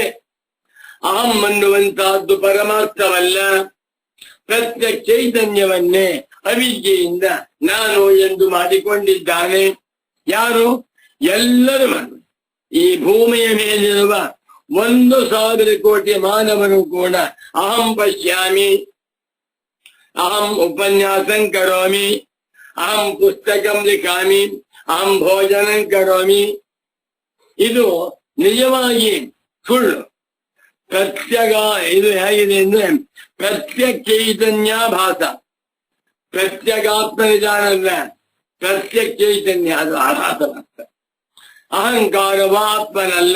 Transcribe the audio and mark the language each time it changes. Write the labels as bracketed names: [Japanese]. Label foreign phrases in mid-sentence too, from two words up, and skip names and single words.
[Kannada] ಅಹಂ ಅನ್ನುವಂತಹದ್ದು ಪರಮಾರ್ಥವಲ್ಲ. ಪ್ರತ್ಯಕ್ಷೈತನ್ಯವನ್ನೇ ಅವಿದ್ಯೆಯಿಂದ ನಾನು ಎಂದು ಮಾಡಿಕೊಂಡಿದ್ದಾನೆ. ಯಾರು? ಎಲ್ಲರೂ. ಈ ಭೂಮಿಯ ಮೇಲಿರುವ 1,000 ಕೋಟಿ ಮಾನವರು ಕೂಡ [Sanskrit] ಅಹಂ ಪಶ್ಯಾಮಿ, ಅಹಂ ಉಪನ್ಯಾಸಂ ಕರೋಮಿ, ಅಹಂ ಪುಸ್ತಕಂ ಲಿಖಾಮಿ, ಅಹಂ ಭೋಜನಂ ಕರೋಮಿ. [Kannada] ಇದು ನಿಜವಾಗಿ ಸುಳ್ಳು. ಇದು ಹೇಗಿದೆ ಅಂದ್ರೆ ಪ್ರತ್ಯಕ್ಷೈತನ್ಯಾಭಾಸ, ಪ್ರತ್ಯಗಾತ್ಮ ನಿಧಾನಲ್ಲ, ಪ್ರತ್ಯಕ್ಷೈತನ್ಯ ಅದು ಆಭಾಸ ಮಾತ್ರ. ಅಹಂಕಾರವಾತ್ಮನಲ್ಲ.